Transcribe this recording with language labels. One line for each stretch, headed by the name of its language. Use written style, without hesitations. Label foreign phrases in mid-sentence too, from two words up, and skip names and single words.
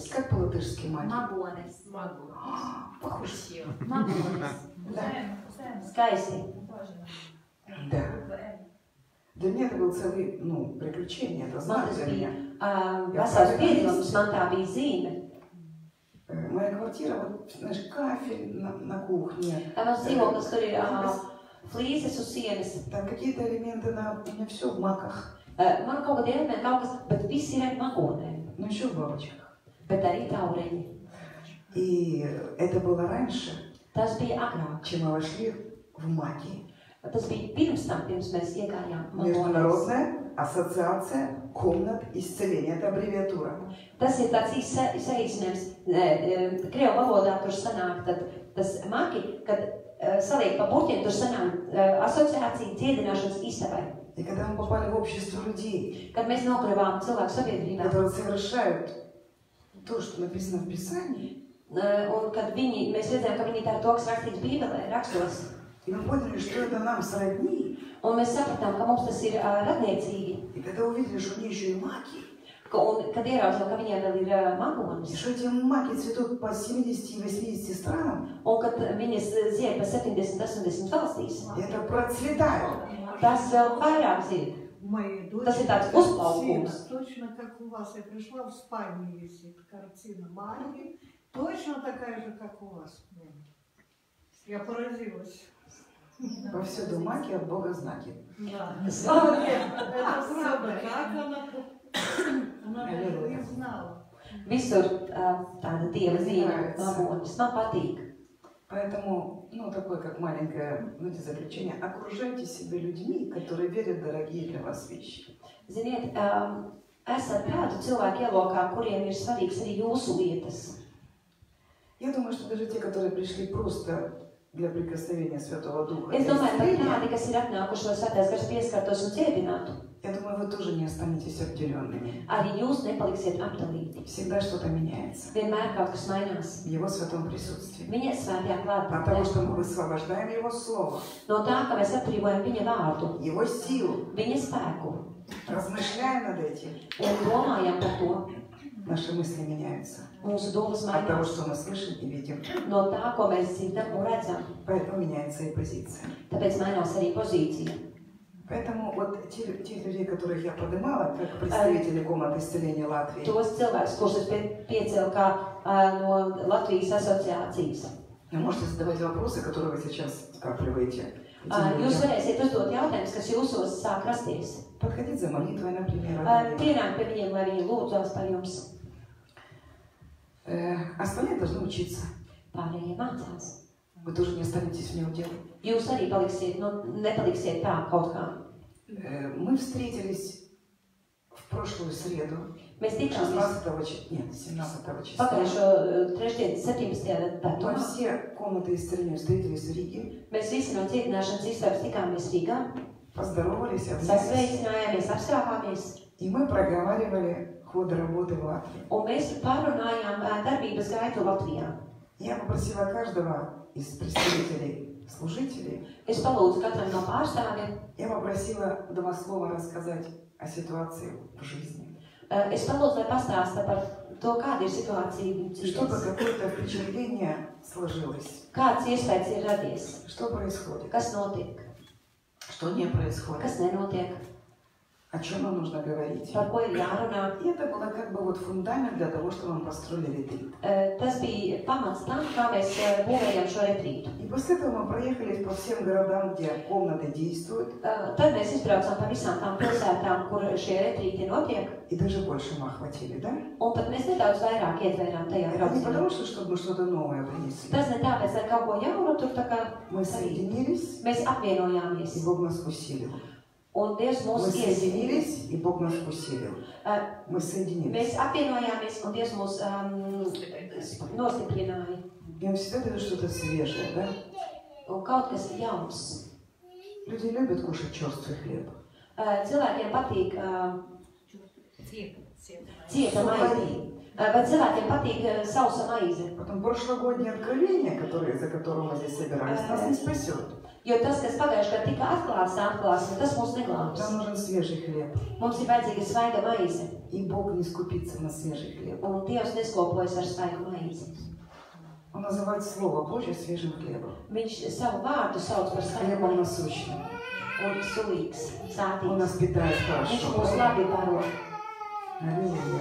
Russian: Как по-латышски «Маки»?
Latvian: Мабонес.
Russian: Похоже.
Latvian: Мабонес. Skaisti.
Russian: Да. Для меня это был целый, приключение. Это
Latvian: Man
Russian: знак
Latvian: tas
Russian: для
Latvian: bija
Russian: меня.
Latvian: vesels piedzīvums, man tā bija zīme.
Russian: Моя квартира, вот, знаешь, кафель на кухне.
Latvian: Tā mans dzīvoklis tur ir flīzes uz sienas.
Russian: Там какие-то элементы у меня все в маках.
Latvian: Man kaut kādi elementi, kaut kas, bet viss ir ar magonēm,
Russian: Но еще в бабочках.
Latvian: bet arī taureņi.
Russian: И это было раньше,
Latvian: Tas bija agrāk.
Russian: чем мы вошли в маки.
Latvian: Tas bija pirms tam, pirms mēs iegājām magonēs.
Russian: Международная ассоциация комнат исцеления. Это аббревиатура.
Latvian: Tas ir tāds īsts saīsinājums. Krievu valodā tur sanāk tas maki, kad saliek pa burtiem, tur sanāk asociācija dziedināšanas istabai.
Russian: И когда мы попали в общество людей,
Latvian: Kad mēs nokļuvām cilvēku sabiedrībā,
Russian: которые совершают то, что написано в Писании,
Latvian: un kad mēs redzējām, ka viņi dara to, kas rakstīts Bībelē, rakstos,
Russian: и мы поняли, что это нам сродни,
Latvian: un mēs sapratām, ka mums tas ir radniecīgi,
Russian: и когда увидели, что у них еще и маки,
Latvian: un kad ieraudzījām, ka viņiem vēl ir
Russian: и
Latvian: magonis,
Russian: что эти маки цветут по 70 и 80 странам,
Latvian: un kad viņas zied pa 70, 80 valstīs,
Russian: и это процветает.
Latvian: tas vēl vairāk zied.
Russian: Моей дочери
Latvian: Tas ir tāds
Russian: картина,
Latvian: uzplaukums.
Russian: точно как у вас. Я пришла, в спальне висит картина Марии, точно такая же, как у вас. Я поразилась. Повсюду маки, от Бога знаки. Да.
Latvian: Slavu Dievam!
Russian: Это правда. Как она даже не знала.
Latvian: Visur tāda Dieva zīme, magonis. Man patīk.
Russian: Поэтому, такое как маленькое, заключение, окружайте себя людьми, которые верят в дорогие для вас вещи.
Latvian: Ziniet, esat tādu cilvēku ielokā, kuriem ir svarīgs arī jūsu lietas.
Russian: Я думаю, что даже те, которые пришли просто для прикосновения Святого Духа.
Latvian: Es
Russian: для
Latvian: domāju par
Russian: исцеления,
Latvian: tādi, kas ir atnākuši, lai Svētais Gars pieskartos un dziedinātu.
Russian: я думаю, вы тоже не останетесь обделенными.
Latvian: Arī jūs nepaliksiet apdalīti.
Russian: Всегда что-то меняется
Latvian: Vienmēr kaut kas mainās.
Russian: в Его святом присутствии.
Latvian: Viņa svētajā
Russian: От того,
Latvian: klātbūtnē.
Russian: что мы высвобождаем Его Слово,
Latvian: No tā, ka mēs atbrīvojam viņa vārdu,
Russian: Его силу,
Latvian: viņa spēku
Russian: размышляя над этим,
Latvian: un domājam par to,
Russian: наши мысли меняются.
Latvian: mūsu domas
Russian: От того,
Latvian: mainās.
Russian: что мы слышим и видим.
Latvian: No tā, ko mēs dzirdam un redzam.
Russian: Поэтому меняется и позиция.
Latvian: Tāpēc mainās arī pozīcija.
Russian: Поэтому вот тех людей, которых я поднимала, как представители комнаты исцеления Латвии,
Latvian: Tos cilvēkus, kurus es piecēlu kā no Latvijas asociācijas.
Russian: вы можете задавать вопросы, которые вы сейчас скапливаете.
Latvian: Jūs varēsiet uzdot jautājumus, kas jūsos sāk rasties.
Russian: Подходить за молитвой, например.
Latvian: Pienākt pie viņiem, lai viņi lūdzās par jums.
Russian: Остальные должны учиться.
Latvian: Pārējie mācās.
Russian: Вы тоже не останетесь в неуделе.
Latvian: Jūs arī paliksiet, nepaliksiet tā kaut kā.
Russian: Мы встретились в прошлую среду,
Latvian: Mēs tikāmies
Russian: 17 числа.
Latvian: pagājušo trešdienu, 17.
Russian: Мы
Latvian: datumā.
Russian: все комнаты исцеления встретились в Риге,
Latvian: Mēs visi no dziedināšanas istabas tikāmies Rīgā,
Russian: поздоровались, обнялись.
Latvian: sasveicinājāmies, apskāpāmies,
Russian: И мы проговаривали ход работы в Латвии.
Latvian: un mēs pārunājām darbības gaitu Latvijā.
Russian: Я попросила каждого из представителей, служителей,
Latvian: Es palūdzu katram no pārstāvjiem,
Russian: я попросила 2 слова рассказать о ситуации в жизни.
Latvian: es palūdzu, lai pastāsta par to, kāda ir situācija viņu
Russian: Чтобы
Latvian: dzīvēs.
Russian: какое-то впечатление сложилось.
Latvian: Kāds iespējas ir radies,
Russian: Что происходит?
Latvian: kas notiek,
Russian: Что не происходит?
Latvian: kas nenotiek,
Russian: О чем нам нужно говорить?
Latvian: par ko ir jārunā.
Russian: И это было как бы вот фундамент для того, чтобы мы построили ретрит.
Latvian: Tas bija pamats tam, kā mēs būvējam šo retrītu.
Russian: И после этого мы проехались по всем городам, где комнаты действуют,
Latvian: Tad mēs izbraucām pa visām tām pilsētām, kur šie retrīti notiek,
Russian: и даже больше мы охватили, да?
Latvian: un pat mēs nedaudz vairāk ietvērām tajā
Russian: Это не
Latvian: braucienā.
Russian: потому, что чтобы мы что-то новое принесли.
Latvian: Tas ne tāpēc, lai kaut ko jaunu tur tā kā
Russian: Мы
Latvian: darītu.
Russian: соединились,
Latvian: Mēs
Russian: и
Latvian: apvienojāmies,
Russian: Бог нас усилил.
Latvian: un Dievs
Russian: Мы
Latvian: mūs iesīja.
Russian: соединились, и Бог нас усилил. Мы соединились.
Latvian: Mēs apvienojāmies, un Dievs mūs nostiprināja.
Russian: Я всегда даю что-то свежее, да?
Latvian: Un kaut kas jauns.
Russian: Люди любят кушать черствый хлеб.
Latvian: Cilvēkiem patīk cieta maize. Vai cilvēkiem patīk sausa maize?
Russian: Потом прошлогоднее откровение, за которое мы здесь собирались, нас не спасет.
Latvian: Jo tas, kas pagājušajā gadā tika atklāts, un tas mūs neglābs.
Russian: Нам нужен свежий хлеб.
Latvian: Mums ir vajadzīga svaiga maize,
Russian: И Бог не скупится на свежий хлеб.
Latvian: un Dievs neskopojas ar svaigu maizi.
Russian: Он называет Слово Божье свежим хлебом.
Latvian: Viņš savu vārdu sauc par svaigu
Russian: Хлебом
Latvian: maizi
Russian: насущным.
Latvian: un sulīgs,
Russian: Он
Latvian: sātīgs.
Russian: нас питает
Latvian: Viņš
Russian: хорошо.
Latvian: mūs labi baro.
Russian: Аллилуйя.